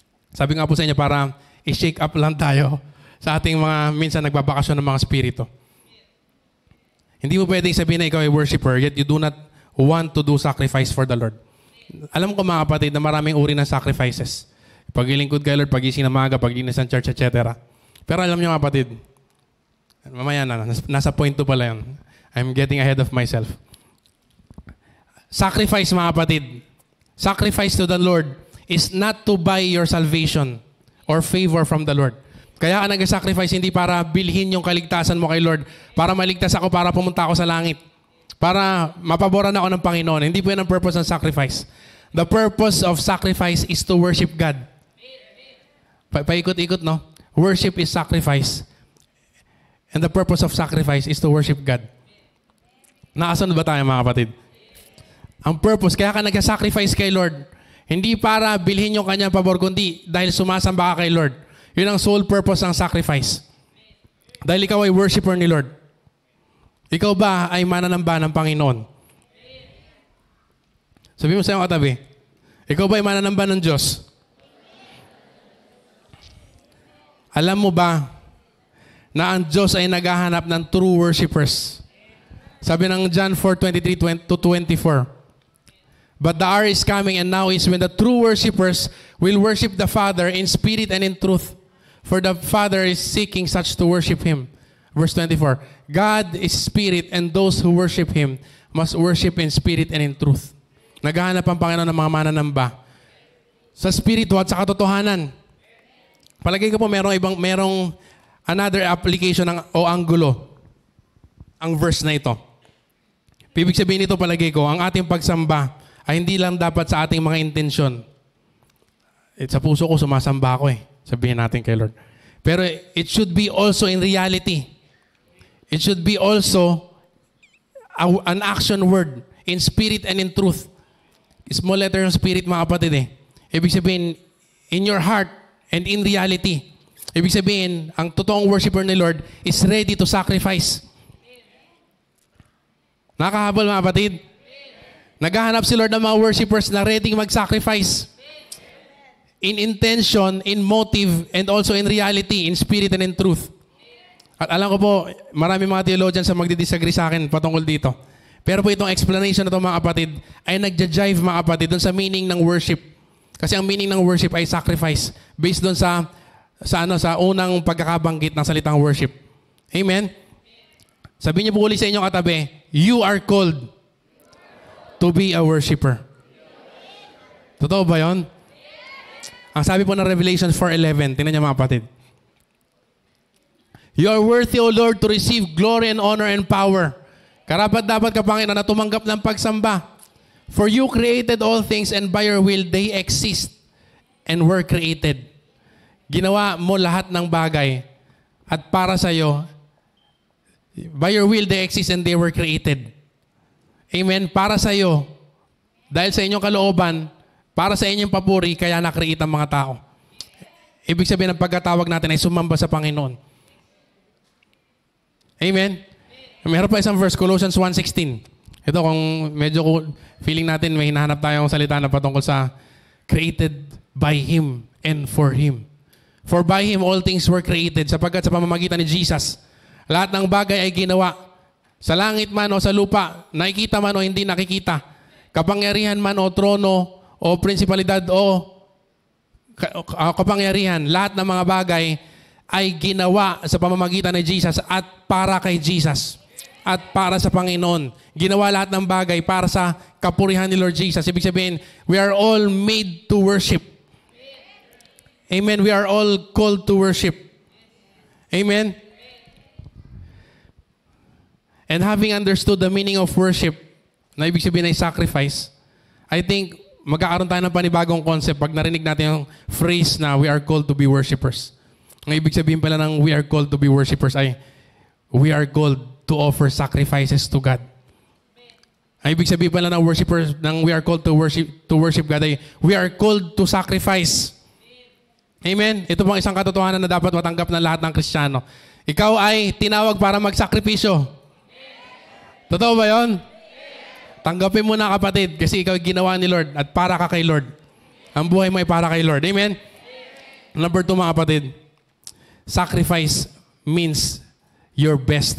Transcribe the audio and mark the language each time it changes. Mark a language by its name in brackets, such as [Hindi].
[Filipino] Sabi nga po sa inyo, para i-shake up lang tayo sa ating mga minsan nagbabakasyon ng mga spirito. Hindi mo pwedeng sabihin na ikaw ay worshiper, [English] yet you do not want to do sacrifice for the Lord. [Filipino] Alam ko, mga kapatid, na maraming uri ng sacrifices. Paglilingkod kay Lord, pagising ng maaga, paglinis ng church, etc. Pero alam niyo, mga kapatid, mamaya na, nasa point 2 pala yun. [English] I'm getting ahead of myself. Sacrifice, [Filipino] mga kapatid. [English] Sacrifice to the Lord is not to buy your salvation or favor from the Lord. [Filipino] Kaya ka nag-sacrifice hindi para bilhin yung kaligtasan mo kay Lord, para maligtas ako, para pumunta ako sa langit, para mapaboran ako ng Panginoon. Hindi po yan ang purpose ng sacrifice. [English] The purpose of sacrifice is to worship God. [Filipino] Paikot-ikot, no? [English] Worship is sacrifice. And the purpose of sacrifice is to worship God. [Filipino] Nakasunod ba tayo, mga kapatid? Ang purpose, kaya ka nag-sacrifice kay Lord, hindi para bilhin yung kanyang pabor, kundi dahil sumasamba ka kay Lord. Yun ang sole purpose ng sacrifice. Dahil ikaw ay worshiper ni Lord. Ikaw ba ay mananamba ng Panginoon? Sabi mo sa iyong katabi, ikaw ba ay mananamba ng Diyos? Alam mo ba na ang Diyos ay naghahanap ng true worshipers? Sabi ng [English] John 4:23-24, but the hour is coming and now is when the true worshipers will worship the Father in spirit and in truth. For the Father is seeking such to worship Him. Verse 24, God is spirit and those who worship Him must worship in spirit and in truth. [Filipino] Naghahanap ang Panginoon ng mga mananamba sa spirito at sa katotohanan. Palagay ko po merong another application o anggulo ang verse na ito. Ibig sabihin nito, palagay ko, ang ating pagsamba ay hindi lang dapat sa ating mga intensyon. Sa puso ko, sumasamba ako eh. Sabihin natin kay Lord. [English] Pero it should be also in reality. It should be also an action word in spirit and in truth. [Filipino] Small letter ng spirit, mga kapatid eh. Ibig sabihin, [English] in your heart and in reality. [Filipino] Ibig sabihin, ang totoong worshiper ni Lord [English] is ready to sacrifice. [Filipino] Nakahabol, mga kapatid? Naghahanap si Lord ng mga worshipers na ready mag-sacrifice. [English] In intention, in motive, and also in reality, in spirit and in truth. [Filipino] At alam ko po, marami mga theologians na magdidisagree sa akin patungkol dito. Pero po itong explanation na ito, mga kapatid, ay nagja-jive, mga kapatid, doon sa meaning ng worship. Kasi ang meaning ng worship ay sacrifice. Based doon sa unang pagkakabanggit ng salitang worship. Amen? Sabihin niyo po ulit sa inyong katabi, [English] you are called to be a worshiper. [Filipino] Totoo ba yun? Ang sabi po ng Revelation 4:11, tingnan niyo, mga kapatid. [English] You are worthy, O Lord, to receive glory and honor and power. [Filipino] Karapat-dapat ka, Panginoon, na tumanggap ng pagsamba. [English] For you created all things and by your will they exist and were created. [Filipino] Ginawa mo lahat ng bagay at para sa iyo, [English] by your will they exist and they were created. Amen? [Filipino] Para sa iyo, dahil sa inyong kalooban, para sa inyong papuri, kaya na-create ang mga tao. Ibig sabihin ng pagkatawag natin ay sumamba sa Panginoon. Amen? Meron pa isang verse, Colossians 1:16. Ito kung medyo feeling natin may hinahanap tayong salita na patungkol sa [English] created by Him and for Him. For by Him all things were created, [Filipino] sapagkat sa pamamagitan ni Jesus, lahat ng bagay ay ginawa. Sa langit man o sa lupa, nakikita man o hindi nakikita, kapangyarihan man o trono o prinsipalidad o kapangyarihan, lahat ng mga bagay ay ginawa sa pamamagitan ni Jesus at para kay Jesus. At para sa Panginoon. Ginawa lahat ng bagay para sa kapurihan ni Lord Jesus. Ibig sabihin, [English] we are all made to worship. Amen. We are all called to worship. Amen. And having understood the meaning of worship, [Filipino] na ibig sabihin ay [English] sacrifice, I think [Filipino] magkakaroon tayo ng panibagong concept pag narinig natin yung phrase na [English] we are called to be worshipers. [Filipino] Ang ibig sabihin pala ng [English] we are called to be worshipers ay we are called to offer sacrifices to God. [Filipino] Ang ibig sabihin pala ng [English] worshipers, ng we are called to worship God ay we are called to sacrifice. Amen? [Filipino] Ito pong isang katotohanan na dapat matanggap ng lahat ng Kristiyano. Ikaw ay tinawag para magsakripisyo. Totoo ba yun? Tanggapin mo na, kapatid, kasi ikaw ginawa ni Lord at para ka kay Lord. Ang buhay mo ay para kay Lord. [English] Amen? Number 2, [Filipino] mga kapatid, [English] sacrifice means your best.